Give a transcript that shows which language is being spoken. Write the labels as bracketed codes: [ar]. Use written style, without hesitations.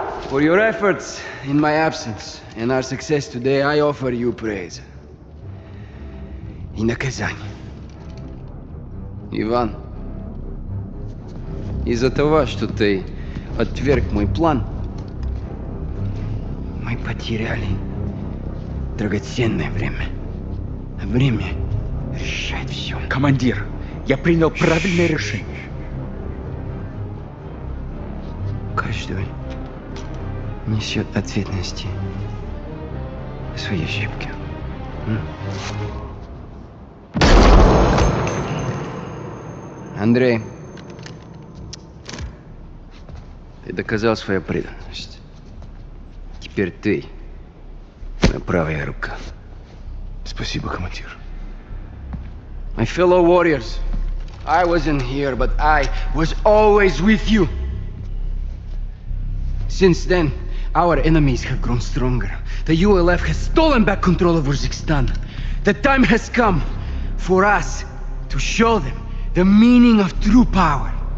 [en] For your efforts in my absence and our success today, I offer you praise. [ru] И наказание. Иван, из-за того, что ты отверг мой план, мы потеряли драгоценное время. Время решает все. Командир, я принял правильное решение. Каждый несет ответственности за свои ошибки. Андрей, ты доказал свою преданность. Теперь ты моя правая рука. Спасибо, командир. [en] My fellow warriors, I wasn't here, but I was always with you. Since then, our enemies have grown stronger. The ULF has stolen back control of Urzikstan. The time has come for us to show them the meaning of true power.